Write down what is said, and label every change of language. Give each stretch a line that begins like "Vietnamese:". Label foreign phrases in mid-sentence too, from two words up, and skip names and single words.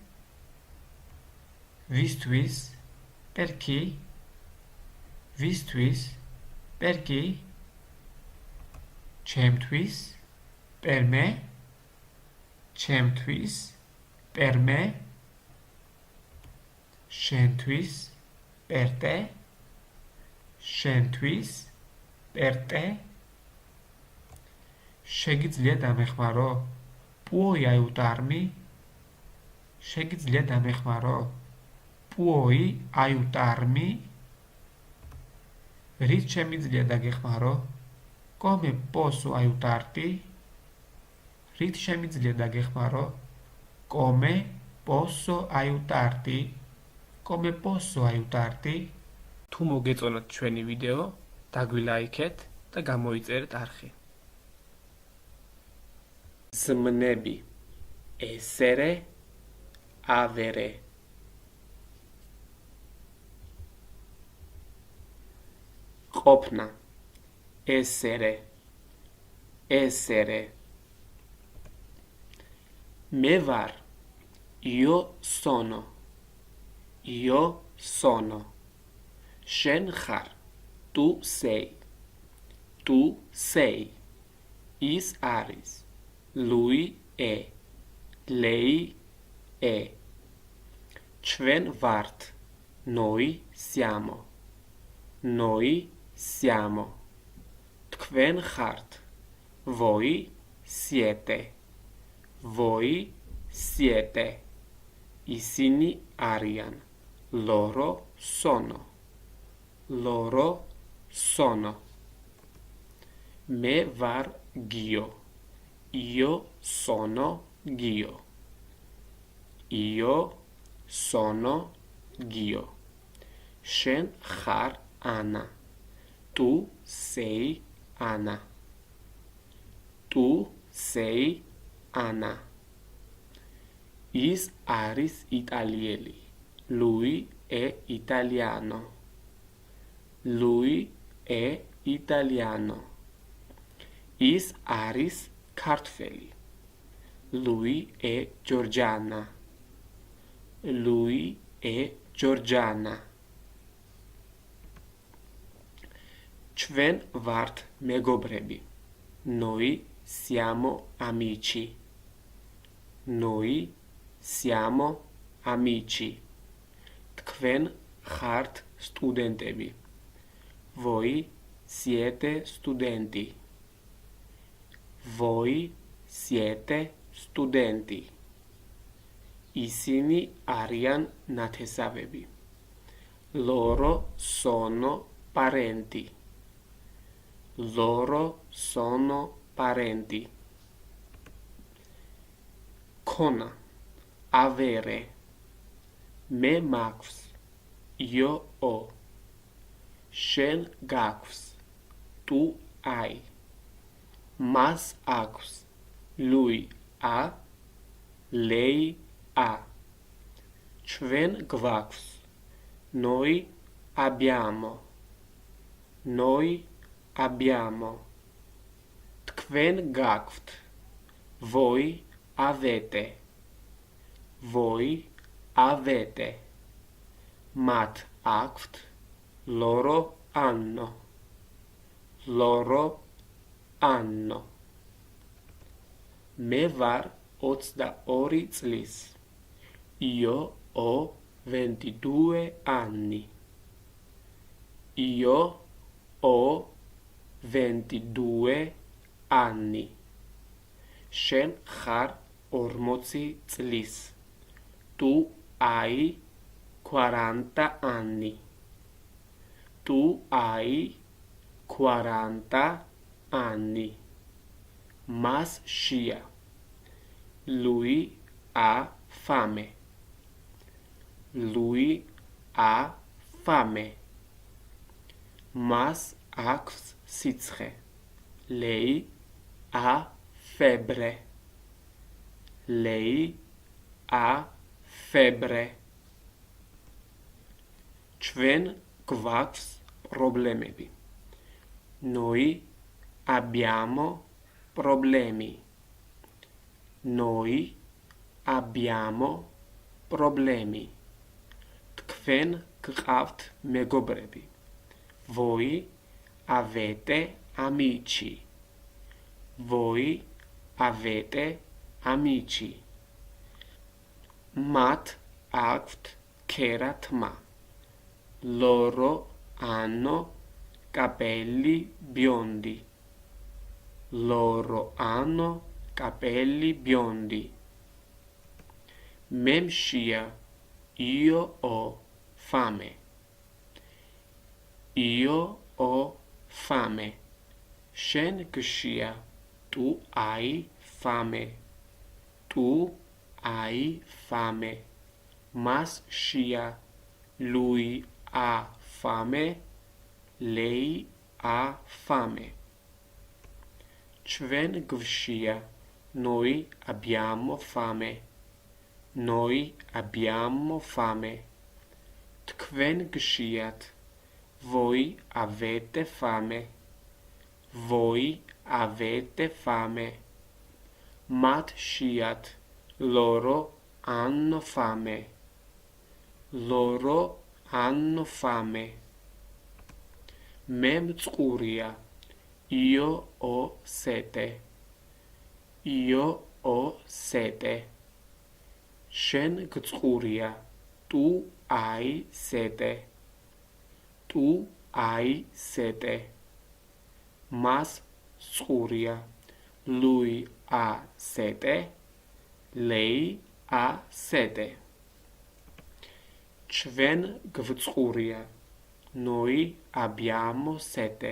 Italian: vistvis, per chi, vistvis, per chi, ჩემთვის, per me, ჩემთვის, per me, შენთვის, per te, შენთვის, per te,
Georgian: შეგიძლია დამეხმარო,
Italian: puoi aiutarmi,
Georgian: შეგიძლია დამეხმარო,
Italian: puoi aiutarmi?
Georgian: რით შემიძლია დაგეხმარო?
Italian: Come posso aiutarti?
Georgian: რით შემიძლია დაგეხმარო?
Italian: Come posso aiutarti? Come posso aiutarti?
Georgian: თუ მოგეწონათ ჩვენი ვიდეო, დაგვილაიქეთ და გამოიწერეთ არხი.
Italian: ზმნები essere, avere. ყოფნა essere, essere.
Georgian: მე ვარ,
Italian: io sono, io sono.
Georgian: შენ ხარ,
Italian: tu sei, tu sei.
Georgian: ის არის,
Italian: lui è, lei è.
Georgian: ჩვენ ვართ,
Italian: noi siamo, noi siamo.
Georgian: თქვენ ხართ,
Italian: voi siete, voi siete.
Georgian: ისინი არიან,
Italian: loro sono, loro sono.
Georgian: მე ვარ
Italian: Gio, io sono Gio, io sono Gio.
Georgian: შენ ხარ
Italian: Anna, tu sei Anna, tu sei Anna.
Georgian: ის არის იტალიელი,
Italian: lui è italiano, lui è italiano.
Georgian: ის არის ქართველი,
Italian: lui è Giorgiana, lui è Giorgiana.
Georgian: ჩვენ ვართ მეგობრები,
Italian: noi siamo amici, noi siamo amici.
Georgian: თქვენ ხართ სტუდენტები,
Italian: voi siete studenti, voi siete studenti.
Georgian: ისინი არიან ნათესავები,
Italian: loro sono parenti, loro sono parenti.
Georgian: ქონა avere, მე მაქვს,
Italian: io ho.
Georgian: შენ გაქვს,
Italian: tu hai.
Georgian: მას აქვს,
Italian: lui ha, lei ha.
Georgian: ჩვენ გვაქვს,
Italian: noi abbiamo, noi abbiamo.
Georgian: თქვენ გაქვთ,
Italian: voi avete, voi avete.
Georgian: მათ აქვთ,
Italian: loro hanno, loro hanno.
Georgian: მე ვარ 22 წლის,
Italian: io ho 22 anni, io ho 22 anni.
Georgian: შენ ხარ 40 წლის,
Italian: tu hai 40 anni, tu hai 40 anni.
Georgian: მას შია,
Italian: lui ha fame, lui ha fame.
Georgian: მას აქვს სიცხე,
Italian: lei ha febbre, lei ha febbre.
Georgian: ჩვენ გვაქვს პრობლემები,
Italian: noi abbiamo problemi, noi abbiamo problemi.
Georgian: თქვენ გყავთ მეგობრები,
Italian: voi avete amici, voi avete amici.
Georgian: მათ აქვთ ქერათმა,
Italian: loro hanno capelli biondi, loro hanno capelli biondi.
Georgian: მე მშია,
Italian: io ho fame. Io ho fame.
Georgian: შენ გშია.
Italian: Tu hai fame. Tu hai fame.
Georgian: მას შია.
Italian: Lui ha fame. Lei ha fame.
Georgian: Ჩვენ გვშია.
Italian: Noi abbiamo fame. Noi abbiamo fame.
Georgian: Თქვენ გშიათ.
Italian: Voi avete fame. Voi avete fame.
Georgian: მათ შიათ.
Italian: Loro hanno fame. Loro hanno fame.
Georgian: მე მწყურია.
Italian: Io ho sete. Io ho sete.
Georgian: შენ გწყურია.
Italian: Tu hai sete. Tu hai sete.
Georgian: მას წყურია.
Italian: Lui ha sete. Lei ha sete.
Georgian: ჩვენ გვწყურია.
Italian: Noi abbiamo sete.